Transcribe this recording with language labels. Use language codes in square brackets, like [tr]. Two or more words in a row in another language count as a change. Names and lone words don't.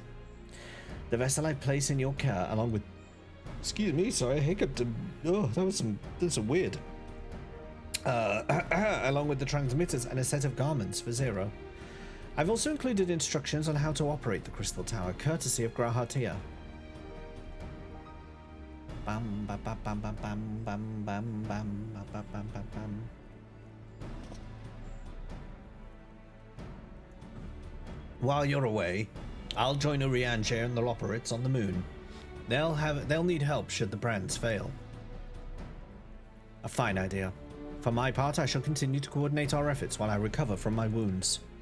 [en] The vessel I place in your care along with... Excuse me, sorry, I hiccuped. Oh, that's some weird. Along with the transmitters and a set of garments for Zero. I've also included instructions on how to operate the crystal tower, courtesy of Grahatia. Bam bam bam bam bam bam bam bam bam bam bam bam. While you're away, I'll join Urianche and the Loperates on the moon. They'll need help should the brands fail. A fine idea. For my part, I shall continue to coordinate our efforts while I recover from my wounds.